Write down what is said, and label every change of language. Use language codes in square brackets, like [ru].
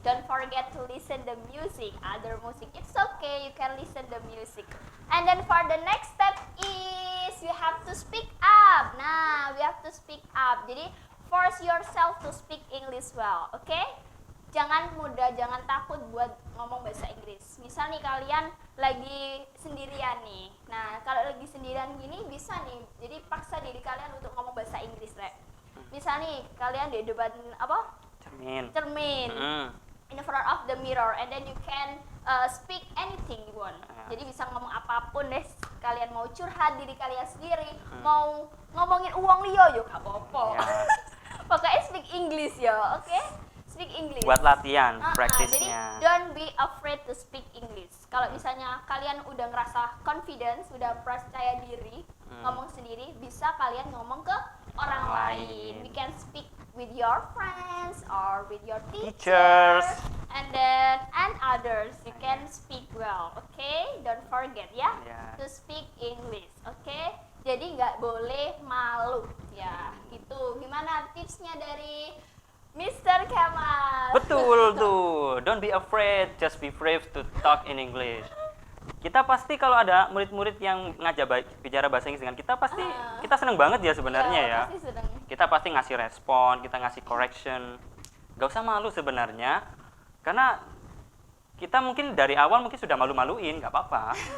[en] Don't forget to listen the music, other music. It's okay, you can listen the music. And then for the next step is you have to speak up. Nah, we have to speak up. Jadi force yourself to speak English well, okay? [id] Jangan jangan takut buat ngomong bahasa Inggris. Misal nih kalian lagi sendirian nih. Nah, kalau lagi sendirian gini bisa nih. Jadi paksa diri kalian untuk ngomong bahasa Inggris, Rek. Misal nih kalian di depan apa? Cermin. [en] In front of the mirror and then you can speak anything you want. [id] Jadi bisa ngomong apapun deh. Kalian mau curhat diri kalian sendiri, mau ngomongin uang liyo yo gak apa-apa. Ya. [en] Pokoknya speak English ya, oke? Speak English. [id] Buat latihan, Jadi praktisnya. [en] don't be afraid to speak English. [id] Kalau misalnya kalian udah ngerasa confidence, udah percaya diri, ngomong sendiri, bisa kalian ngomong ke orang lain. [en] We can speak with your friends or with your teachers, and others. You can speak well, okay? Don't forget ya, [id] Ya. [en] to speak English, okay? [id] Jadi nggak boleh malu, ya. Gitu. Gimana tipsnya dari Mr. Kemal? Betul tuh. [en] Don't be afraid, just be brave to talk in English. [id] Kita pasti kalau ada murid-murid yang bicara bahasa Inggris dengan kita pasti kita seneng banget ya sebenarnya ya. Pasti seneng. Kita pasti ngasih respon, kita ngasih correction. Gak usah malu sebenarnya, karena kita mungkin dari awal mungkin sudah malu-maluin, gak apa-apa.